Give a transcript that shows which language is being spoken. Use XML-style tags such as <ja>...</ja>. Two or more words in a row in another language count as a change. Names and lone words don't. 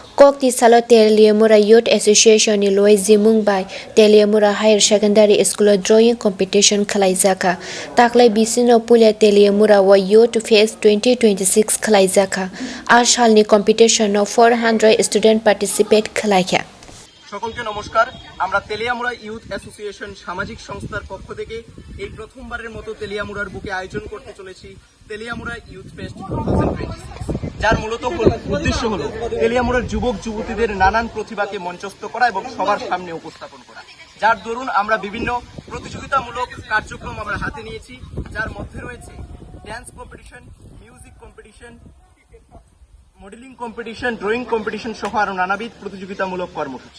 <trp>Kokti Salo Teliamura Youth Association ni loi zimung bai Teliamura Higher Secondary School</trp> <en>drawing competition</en> <trp>khalaizaka taklai bisino pulia Teliamura wa Youth Fest 2026 khalaizaka ashal ni competition no 400</trp> <en>student participate</en> <trp>khalaikha</trp> <bn>সকলকে নমস্কার। আমরা তেলিয়ামুড়া ইউথ অ্যাসোসিয়েশন সামাজিক সংস্থার পক্ষ থেকে এই প্রথমবারের মতো তেলিয়ামুড়ার বুকে আয়োজন করতে চলেছি তেলিয়ামুড়া ইউথ ফেস্ট 2026, যার মূলত উদ্দেশ্য হলো তেলিয়ামুড়ার যুবক যুবতীদের নানান প্রতিভাকে মঞ্চস্থ করা এবং সবার সামনে উপস্থাপন করা, যার দরুন আমরা বিভিন্ন প্রতিযোগিতামূলক কার্যক্রম আমরা হাতে নিয়েছি, যার মধ্যে রয়েছে</bn> <en>dance competition, music competition, modeling competition, drawing competition</en> <bn>সহ আরো নানাবিধ প্রতিযোগিতামূলক কর্মসূচি।</bn>